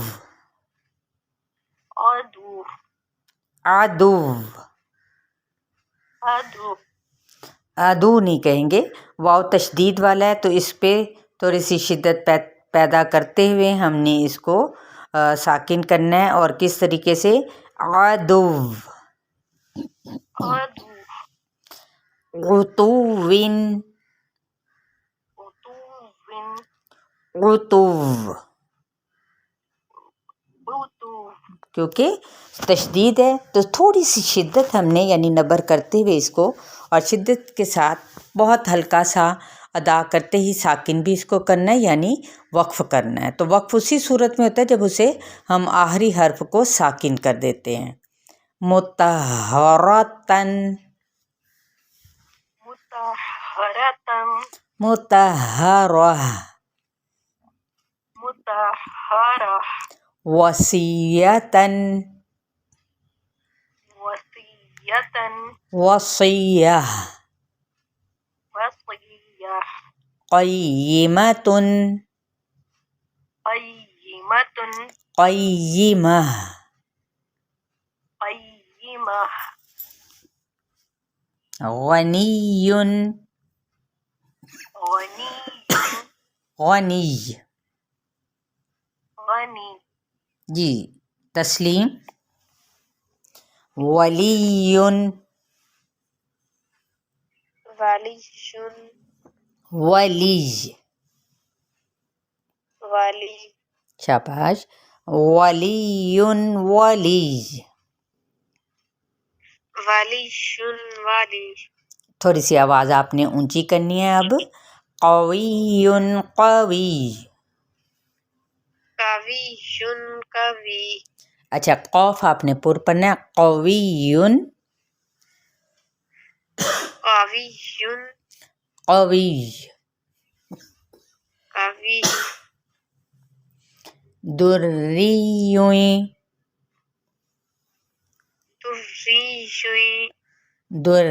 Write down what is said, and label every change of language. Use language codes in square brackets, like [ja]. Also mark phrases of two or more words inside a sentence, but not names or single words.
[ar] عدو، عدو، عدو، [ur] عدو نہیں کہیں گے، واو تشدید والا ہے تو اس پہ تھوڑی سی شدت پیدا کرتے ہوئے ہم نے اس کو ساکن کرنا ہے۔ اور کس طریقے سے؟ عدو، [ar] عدو، عتوٍ، عتوٌ، عتو، عتو۔ [ur] کیونکہ تشدید ہے تو تھوڑی سی شدت ہم نے یعنی نبر کرتے ہوئے اس کو اور شدت کے ساتھ بہت ہلکا سا ادا کرتے ہی ساکن بھی اس کو کرنا ہے یعنی وقف کرنا ہے۔ تو وقف اسی صورت میں ہوتا ہے جب اسے ہم آخری حرف کو ساکن کر دیتے ہیں۔ [ar] مطہرۃً، مطہرۃً، مطہرہ، مطہرہ، وصیۃً، وصیۃً، وصیہ، وصیہ، قیمۃ، قیمۃ، قیمہ، قیمہ، غنی، غنی، غنی۔ غنی، [ur] جی تسلیم، ولی، [ar] ولی، ولی، ولی، شاباش، ولی، ولی۔ ولی، ولی، [ur] تھوڑی سی آواز آپ نے اونچی کرنی ہے اب۔ [ar] قوی، قوی۔ قوی، قوی، [ur] اچھا قوف آپ نے پر پڑھنا ہے، [ar] قوی، قوی، قوی، قوی، دری، دری،